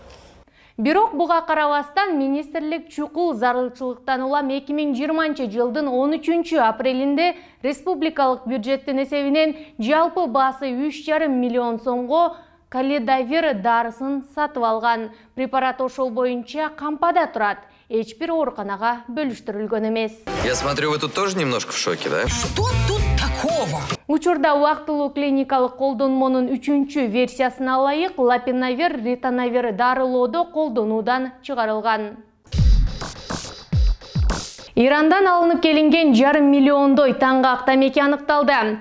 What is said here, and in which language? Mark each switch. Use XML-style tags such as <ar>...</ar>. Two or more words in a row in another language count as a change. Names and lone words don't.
<ky>Бирок буга карабастан министрлик чукул зарылчылыктан улам 2020 жылдын 13 апрелинде республикалык бюджеттин эсебинен жалпы баасы 3,5 миллион сомго калидавир дарысын сатып алган. Препарат ошол боюнча кампада турат. Эч бир ооруканага бөлүштүрүлгөн эмес.</ky> <ru>Я смотрю, вы тут тоже немножко в шоке, да? Что тут такого?</ru> <ky>Учурда убактылуу клиникалык колдонмонун 3-чү версиясына ылайык лапинавир, ритонавир дарылоодо колдонуудан чыгарылган. Ирандан алынып келинген $1,5 миллиондой таңгак тамеки аныкталды.</ky>